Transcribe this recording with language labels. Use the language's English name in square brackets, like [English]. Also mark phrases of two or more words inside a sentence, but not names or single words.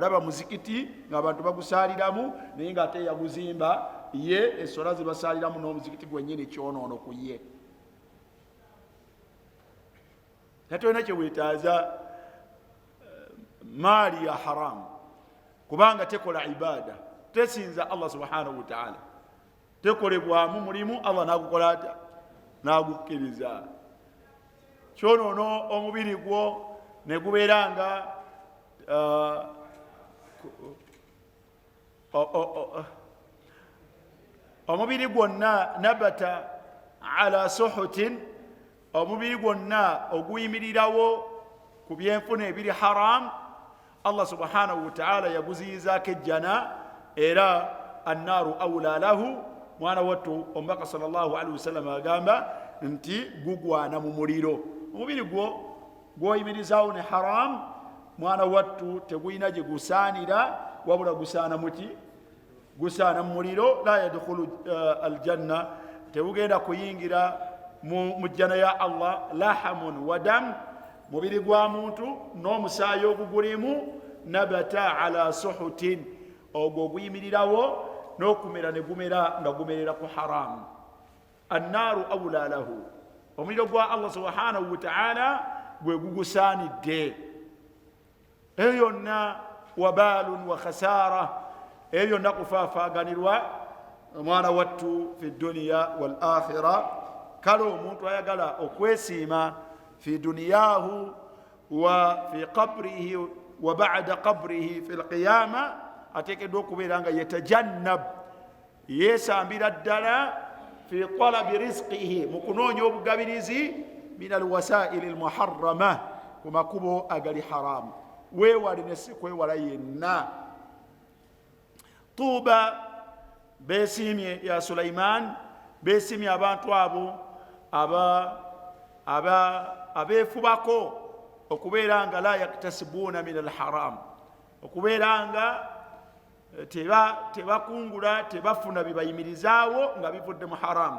[Ganda] Laba muzikiti ng'abantu bagusaaliramu naye ng'ate yaguzimba ye, essola zibasaaliramu n'omuzikiti gwennyini kyonoono ku ye. Natolina kyeweetaaza maali ya haramu kubanga tekola ibada, tesinza [Arabic] الله سبحانه وتعالى, [Ganda] tekolebwamu mulimu Allah n'agukola ata n'agukkiriza. Kyonoono omubiri gwo ne gubeera nga omubiri gwonna [Arabic] نبت على سحت, [Ganda] omubiri gwonna oguyimirirawo ku byenfuna ebiri haram, [Arabic] الله سبحانه وتعالى [Ganda] yaguziyizaako ejjana, era [Arabic] النار أولى له. [Ganda] Mwana wattu omubaka [Arabic] صلى الله عليه وسلم [Ganda] agamba nti gugwana mu muliro. Omubiri gwo gwoyimirizaawo ne haram, mwana wattu teguyina gye gusaanira, wabula gusaana muki? Gusaana mu muliro. [Arabic] لا يدخل الجنة, [Ganda] tegugenda kuyingira mu jjana ya Allah. [Arabic] لحم ودم, [Ganda] mubiri gwa muntu n'omusaayi ogugulimu [Arabic] نبت على سحت [Ganda] ogwo guyimirirawo n'okumera ne gumera nga gumerera ku haramu. [Arabic] النار أولى له, [Ganda] omuliro gwa [Arabic] الله سبحانه وتعالى [Ganda] gwe gugusaanidde. Eyo yonna [Arabic] وبال وخسارة, [Ganda] eyo yonna kufaafaganirwa omwana wattu [Arabic] في الدنيا والآخرة. [Ganda] Kale omuntu ayagala okwesiima [Arabic] في دنياه وفي قبره وبعد قبره في القيامة, [Ganda] ateekeddwa okubeera nga yetajannab, yeesambira ddala [Arabic] في طلب رزقه, [Ganda] mu kunoonya obugabirizi [Arabic] من الوسائل المحرمة, [Ganda] ku makubo agali haramu. Weewale ne si kwewala yenna. Tuuba beesiimye ya Sulaiman, beesiimye abantu abo abeefubako okubeera nga [Arabic] لا يكتسبون من الحرام, [Ganda] okubeera nga tebakungula tebafuna bibayimirizaawo nga bivudde mu haramu.